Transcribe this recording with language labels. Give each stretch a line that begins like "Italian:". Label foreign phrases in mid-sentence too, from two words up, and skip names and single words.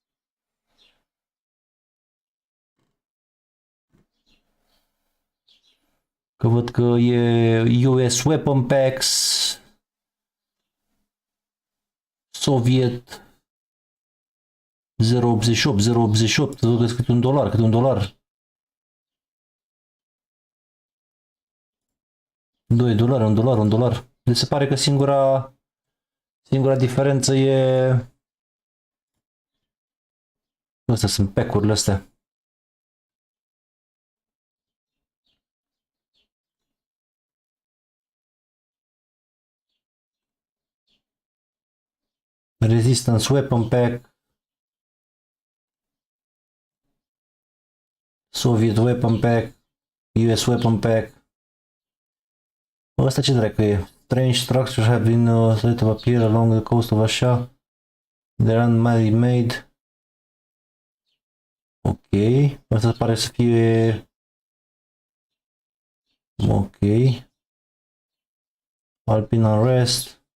Romanian: Că văd că e US Weapon Packs, Soviet 0.88, văd că câte un dolar, $2, Deci se pare că singura diferență e... Astea sunt pack-urile astea. Resistance Weapon Pack, Soviet Weapon Pack, US Weapon Pack. Ăsta ce dracu e?
English: Strange structures have been said to appear along the coast of așa. They are man-made. Ok.
Romanian: Asta pare să fie... Ok. Alpine Unrest.